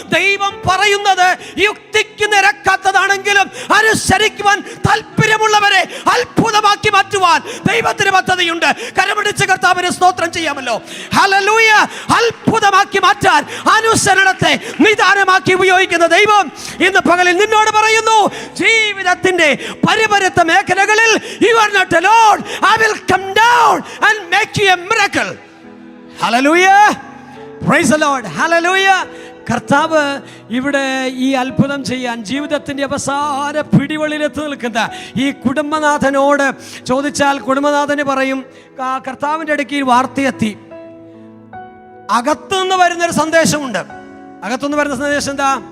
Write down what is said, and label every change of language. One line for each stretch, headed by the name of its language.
Malayalam: ദൈവം പറയുന്നത് യുക്തിക്ക് നിരക്കാത്തതാണെങ്കിലും അനുസരിക്കുവാൻ താല്പര്യമുള്ളവരെ അത്ഭുതമാക്കി മാറ്റുവാൻ ദൈവത്തിന് പദ്ധതിയുണ്ട്. കരപിടിച്ച് കർത്താവിന് സ്തോത്രം ചെയ്യാമല്ലോ. ഹല്ലേലൂയ. അത്ഭുതമാക്കി മാറ്റാൻ അനുസരണത്തെ നിദാനമാക്കി ഉപയോഗിക്കുന്ന ദൈവം ഇന്ന് പകലിൽ നിന്നോട് പറയുന്നു, ജീവിതത്തിന്റെ പരിപരുത്ത മേഖലകളിൽ
English: you are not alone. I will come down and make you a miracle. Hallelujah. Praise the Lord. Hallelujah.
Malayalam: കർത്താവ് ഇവിടെ ഈ അത്ഭുതം ചെയ്യാൻ ജീവിതത്തിൻ്റെ അവസാന പിടിവള്ളിലെത്തി നിൽക്കുന്ന ഈ കുടുംബനാഥനോട് ചോദിച്ചാൽ കുടുംബനാഥന് പറയും, കർത്താവിൻ്റെ അടുക്ക് വാർത്തയെത്തി. അകത്തുനിന്ന് വരുന്നൊരു സന്ദേശമുണ്ട്. അകത്തുനിന്ന് വരുന്ന സന്ദേശം എന്താ?